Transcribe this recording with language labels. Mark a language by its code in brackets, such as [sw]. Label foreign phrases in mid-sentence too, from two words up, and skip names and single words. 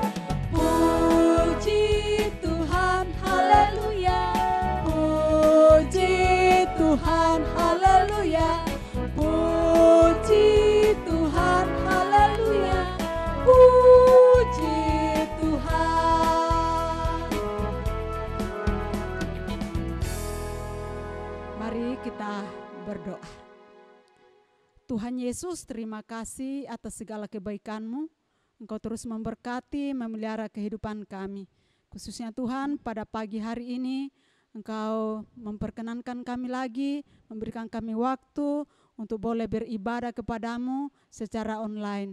[id] Puji Tuhan, haleluya, puji Tuhan, haleluya, puji Tuhan, haleluya, puji Tuhan. Mari kita berdoa. Tuhan Yesus, terima kasih atas segala kebaikan-Mu. Engkau terus memberkati, memelihara kehidupan kami. Khususnya Tuhan, pada pagi hari ini Engkau memperkenankan kami lagi, memberikan kami waktu untuk boleh beribadah kepadamu secara online.